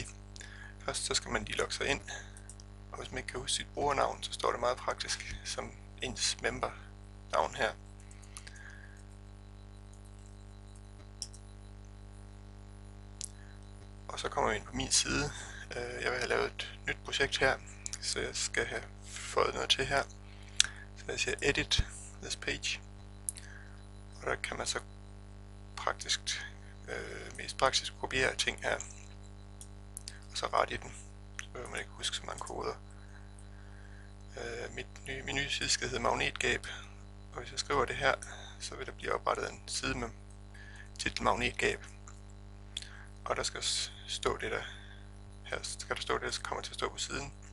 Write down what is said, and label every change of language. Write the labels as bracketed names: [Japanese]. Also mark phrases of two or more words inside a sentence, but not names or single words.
[Danish] Først så skal man lige logge sig ind, og hvis man ikke kan huske sit brugernavn, så står det meget praktisk som ens member-navn her. Og så kommer vi ind på min side. Jeg vil have lavet et nyt projekt her, så jeg skal have fået noget til her. Så jeg siger [English] edit this page, [Danish] og der kan man så mest praktisk kopiere ting her, og så rette i den, så behøver man ikke huske så mange koder. Min nye side skal hedde Magnetgab, og hvis jeg skriver det her, så vil der blive oprettet en side med titel Magnetgab, og der skal stå det der, her skal der stå det, der kommer til at stå på siden.